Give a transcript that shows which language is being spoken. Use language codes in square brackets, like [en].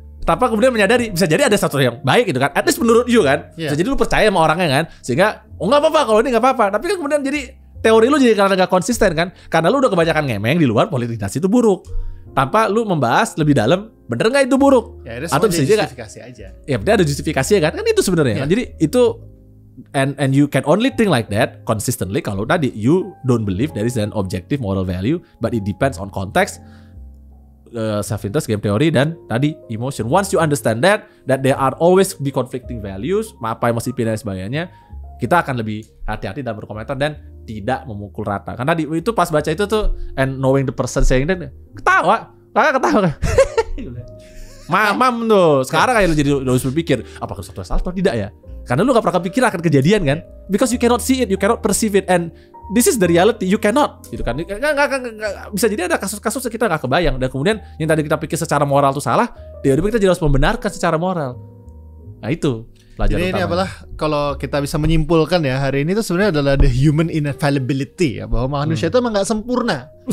[id] tanpa kemudian menyadari bisa jadi ada satu yang baik gitu kan, [en] at least [id] menurut you kan, bisa jadi lu percaya sama orangnya kan, sehingga nggak apa-apa kalau ini nggak apa-apa, tapi kan kemudian jadi teori lu jadi karena nggak konsisten kan, karena lu udah kebanyakan ngemeng di luar politik dinasti itu buruk, tanpa lu membahas lebih dalam bener nggak itu buruk, atau bisa justifikasi aja. Ya berarti ada justifikasinya kan itu sebenarnya. Jadi itu [en] and you can only think like that consistently [id] kalau tadi [en] you don't believe there is an objective moral value, but it depends on context, self-interest, game theory, [id] dan tadi [en] emotion. Once you understand that there are always be conflicting values, [id] apa yang mesti pilih dan sebagainya, kita akan lebih hati-hati dalam berkomentar dan tidak memukul rata. Karena itu pas baca itu tuh, [en] and knowing the person saying that, [id] ketawa. Mamam tuh. Sekarang kayak lu jadi harus berpikir, apakah satu salah atau tidak ya? Karena lu gak pernah kepikiran akan kejadian kan? [en] Because you cannot see it, you cannot perceive it, and this is the reality, you cannot [id] gitu kan. Nggak, bisa jadi ada kasus-kasus yang kita gak kebayang. Dan kemudian yang tadi kita pikir secara moral itu salah, tiba-tiba kita jadi harus membenarkan secara moral. Nah itu pelajaran ini adalah kalau kita bisa menyimpulkan ya, hari ini tuh sebenarnya adalah [en] the human infallibility [id] ya, bahwa manusia itu emang gak sempurna.